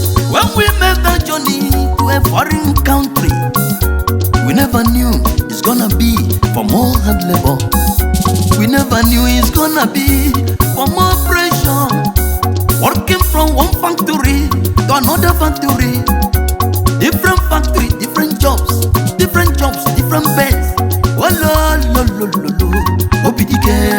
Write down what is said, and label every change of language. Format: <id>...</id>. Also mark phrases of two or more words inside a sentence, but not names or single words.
<en>When we made that journey to a foreign country, we never knew it's gonna be for more hard labor. We never knew it's gonna be for more pressure. Working from one factory to another factory, different factory, different jobs, different jobs, different beds. Oh, lo, lo, lo, lo, lo.</en> <ig>Obi dike.</ig>